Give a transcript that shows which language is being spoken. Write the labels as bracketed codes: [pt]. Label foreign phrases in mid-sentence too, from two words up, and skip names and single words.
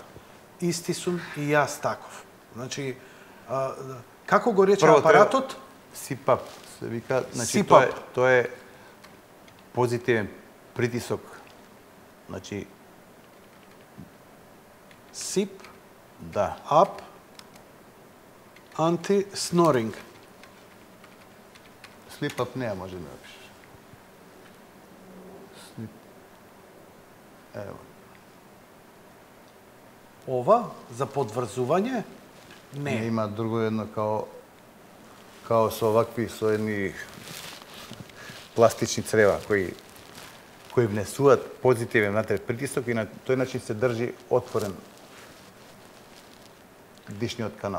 [mk] Исти сум и јас таков. Значи, како го рече апаратот? CPAP се вика, значи CPAP. тоа е позитивен притисок. Значи SIP, да, [en] up, anti-snoring. sleep apnea [mk] може да напишеш. Sleep. Ево. Ова за подврзување? Не. Има друго едно као со овакви со едни пластични црева кои внесуваат позитивен внатре притисок и на тој начин се држи отворен дишниот канал.